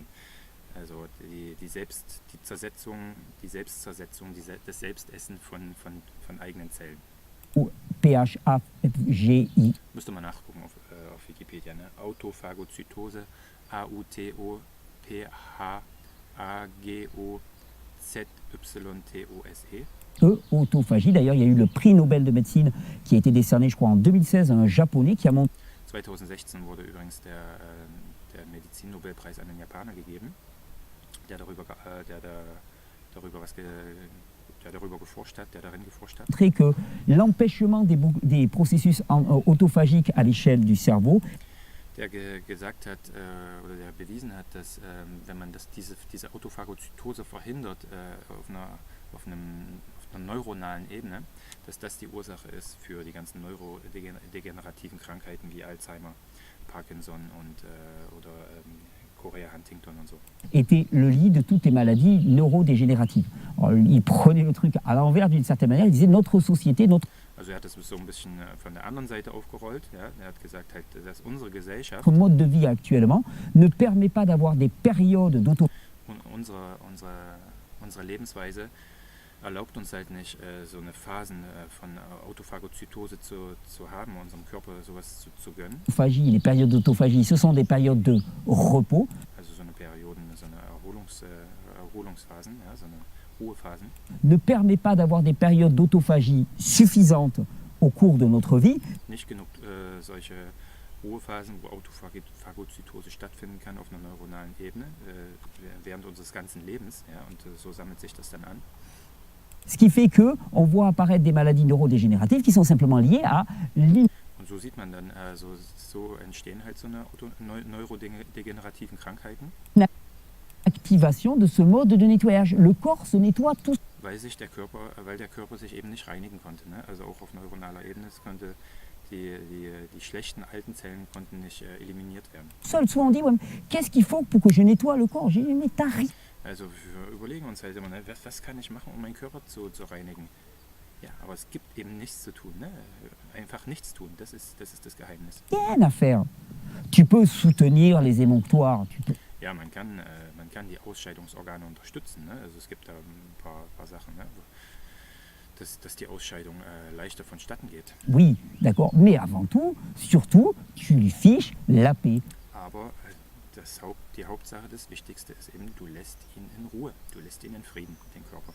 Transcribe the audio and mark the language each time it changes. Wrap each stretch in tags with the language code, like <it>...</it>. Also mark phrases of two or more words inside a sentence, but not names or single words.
<de>Also die Selbstzersetzung, das Selbstessen von eigenen Zellen. PHAGI. Müsste man nachgucken auf Wikipedia. Ne? Autophagozytose, AUTOPHAGOZYTOSE. Autophagie.</de> <fr>D'ailleurs, il y a eu le prix Nobel de médecine qui a été décerné, je crois, en 2016 à un Japonais qui a montré.</fr> <de>2016 wurde übrigens der Medizinnobelpreis an einen Japaner gegeben, der darüber geforscht hat, der darin geforscht hat.</de> <fr>Que l'empêchement des processus autophagiques à l'échelle du cerveau.</fr> <de>Der gesagt hat oder der bewiesen hat, dass wenn man diese Autophagozytose verhindert auf einer neuronalen Ebene, dass das die Ursache ist für die ganzen neurodegenerativen Krankheiten wie Alzheimer, Parkinson oder Chorea Huntington und so.</de> <fr>Était le lit de toutes les maladies neurodégénératives. Alors, il prenait le truc à l'envers d'une certaine manière, il disait notre société,</fr> <de>Also er hat das so ein bisschen von der anderen Seite aufgerollt. Ja? Er hat gesagt, halt, dass unsere Gesellschaft,</de> <fr>notre mode de vie actuellement ne permet pas d'avoir des périodes d'auto.</fr> <de>Unsere Lebensweise erlaubt uns halt nicht, so eine Phasen von Autophagozytose zu haben, unserem Körper sowas zu gönnen.</de> <fr>Les périodes d'autophagie, ce sont des périodes de repos.</fr> <de>Also so eine Perioden, so eine Erholungsphasen, ja, so eine Ruhephasen.</de> <fr>Ne permet pas d'avoir des périodes d'autophagie suffisantes au cours de notre vie.</fr> <de>Nicht genug solche Ruhephasen, wo Autophagozytose stattfinden kann auf einer neuronalen Ebene während unseres ganzen Lebens, ja, und so sammelt sich das dann an.</de> <fr>Ce qui fait qu'on voit apparaître des maladies neurodégénératives qui sont simplement liées à</fr> <de>Und so sieht man dann, so entstehen halt so eine neurodegenerativen Krankheiten.</de> <fr>Activation de ce mode de nettoyage. Le corps se nettoie tout.</fr> <de>Weil der Körper sich eben nicht reinigen konnte. Ne? Also auch auf neuronaler Ebene konnte die schlechten alten Zellen konnten nicht eliminiert werden.</de> <fr>Seul, souvent on dit, ouais, qu'est-ce qu'il faut pour que je nettoie le corps? J'ai dit, mais t'as rien.</fr> <de>Also wir überlegen uns halt immer, ne, was kann ich machen, um meinen Körper zu reinigen? Ja, aber es gibt eben nichts zu tun. Ne? Einfach nichts tun, das ist das Geheimnis.</de> <fr>Rien à faire. Tu peux soutenir les émonctoires.</fr> <de>Ja, man kann die Ausscheidungsorgane unterstützen. Ne? Also es gibt da ein paar Sachen, ne? Dass die Ausscheidung leichter vonstatten geht.</de> <fr>Oui, d'accord. Mais avant tout, surtout, tu lui fiches la paix.</fr> <de>Aber die Hauptsache, das Wichtigste ist eben, du lässt ihn in Ruhe, du lässt ihn in Frieden, den Körper.</de>